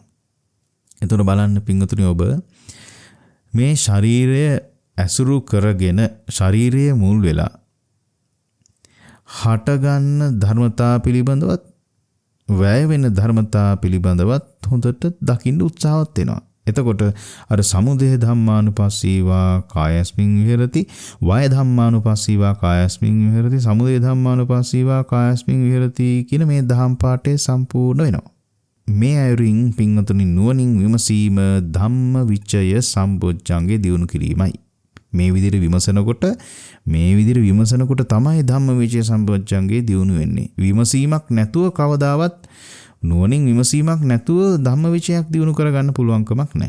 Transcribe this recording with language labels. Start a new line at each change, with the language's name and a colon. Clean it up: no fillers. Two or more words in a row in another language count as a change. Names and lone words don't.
Sinhala: එතකොට බලන්න පින්වතුනි ඔබ මේ ශරීරය ඇසුරු කරගෙන ශරීරයේ මුල් වෙලා හටගන්න ධර්මතා පිළිබඳවත් වැය වෙන ධර්මතා පිළිබඳවත් හොඳට දකින්න උත්සාහවත් වෙනවා. එතකොට අර
Pali: සමුදය ධම්මානුපස්සීවා කායස්මින් විහෙරති,
Sinhala: වය ධම්මානුපස්සීවා කායස්මින් විහෙරති, සමුදය ධම්මානුපස්සීවා කායස්මින් විහෙරති කියන මේ දහම් පාඨය සම්පූර්ණ වෙනවා. මේ අයුරින් පින්වතුනි නුවණින් විමසීම
Pali: ධම්ම විචය සම්බොජ්ජංගේ
Sinhala: දියුණු කිරීමයි. මේ විදිහට විමසනකොට තමයි
Pali: ධම්ම විචය සම්බොජ්ජංගේ
Sinhala: දියුණු වෙන්නේ. විමසීමක් නැතුව කවදාවත් නුවණින් විමසීමක් නැතුව ධම්ම විචයක් දියුණු කරගන්න පුළුවන්කමක් නැහැ.